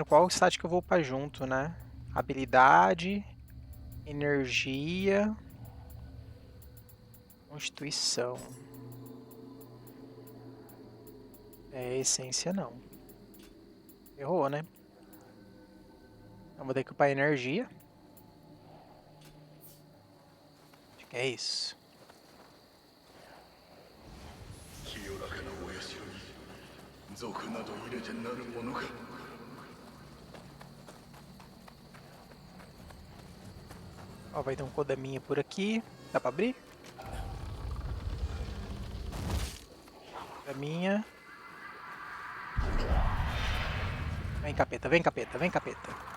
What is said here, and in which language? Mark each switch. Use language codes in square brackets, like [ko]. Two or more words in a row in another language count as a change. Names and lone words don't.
[pt] Qual o stat que eu vou upar junto, né? Habilidade, energia, constituição. É essência não. Errou, né? Eu vou ter que upar energia. Acho que é isso. [ja] 清らかなお社に賊など入れてなるものか。 [pt] Ó, vai ter um Kodaminha por aqui. Dá pra abrir? Kodaminha. Vem, capeta, vem, capeta, vem, capeta.